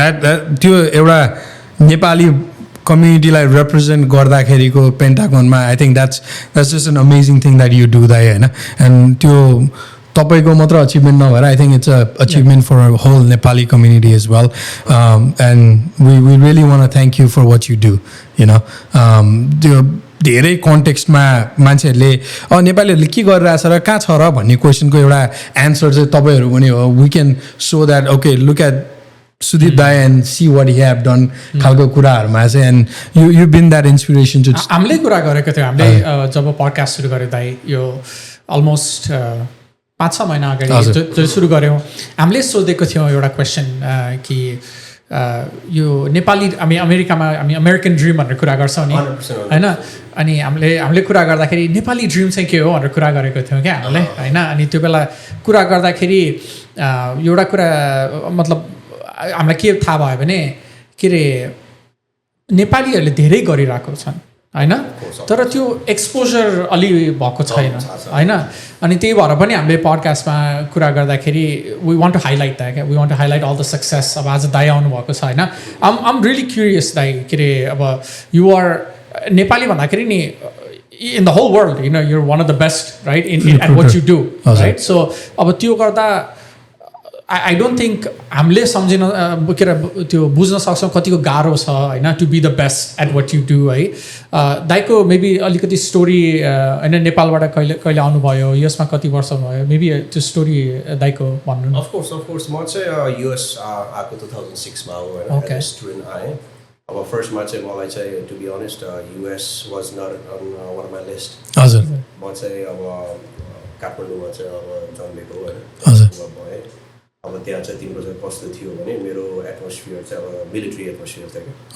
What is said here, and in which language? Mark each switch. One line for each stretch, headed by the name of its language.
Nepali: त्यो एउटा Nepali कम्युनिटीलाई represent गर्दाखेरिको पेन्टागनमा
English: I think that's just an amazing thing that you do दाइ होइन। And
Nepali: त्यो तपाईँको मात्र अचिभमेन्ट नभएर
English: I think it's a achievement for whole Nepali community as well. And we really want thank you for what you do you know.
Nepali: त्यो धेरै कन्टेक्स्टमा मान्छेहरूले नेपालीहरूले के गरिरहेछ र कहाँ छ र भन्ने क्वेसनको एउटा एन्सर चाहिँ तपाईँहरू पनि हो।
English: we can so that okay look at Sudip दाई and see what he have done
Nepali: खालको कुराहरूमा चाहिँ।
English: And you been that inspiration too.
Nepali: हामीले कुरा गरेको थियो, हामीले जब पडकास्ट सुरु गऱ्यो दाई, यो अलमोस्ट 5-6 महिना अगाडि जो सुरु गऱ्यौँ, हामीले सोधेको थियौँ एउटा क्वेसन कि यो नेपाली हामी अमेरिकामा हामी अमेरिकन ड्रिम भनेर कुरा गर्छौँ नि होइन। अनि हामीले कुरा गर्दाखेरि नेपाली ड्रिम चाहिँ के हो भनेर कुरा गरेको थियौँ क्या हामीले होइन। अनि त्यो बेला कुरा गर्दाखेरि एउटा कुरा मतलब हामीलाई के थाहा भयो भने के अरे नेपालीहरूले धेरै गरिरहेको छन् होइन, तर त्यो एक्सपोजर अलि भएको छैन होइन। अनि त्यही भएर पनि हामीले पडकास्टमा कुरा गर्दाखेरि
English: We want to highlight that क्या, we want to highlight all the success.
Nepali: अब आज दाई आउनुभएको छ होइन।
English: I'm really curious दाई,
Nepali: के अरे अब
English: You're Nepali भन्दाखेरि नि in the whole world you know you're one of the best right in at what you do right.
Nepali: So अब त्यो गर्दा
English: I don't think
Nepali: हामीले सम्झिन के अरे त्यो बुझ्न सक्छौँ कतिको गाह्रो छ होइन
English: to be the best at what you do
Nepali: है। दाइको मेबी अलिकति स्टोरी होइन, नेपालबाट कहिले आउनुभयो, यसमा कति वर्ष भयो, मेबी त्यो स्टोरी दाइको भन्नु। अफकोर्स म चाहिँ युएस आएको 2006 मा हो होइन, स्टुडेन्ट आएँ। अब फर्स्टमा चाहिँ मलाई चाहिँ
English: To be honest US was not on one of my list.
Nepali: हजुर म चाहिँ अब काठमाडौँमा चाहिँ अब जन्मेको होइन, भएँ। अब त्यहाँ चाहिँ तिम्रो चाहिँ कस्तो थियो भने मेरो एटमोस्फियर चाहिँ अब मिलिट्री एटमोस्फियर थियो क्या।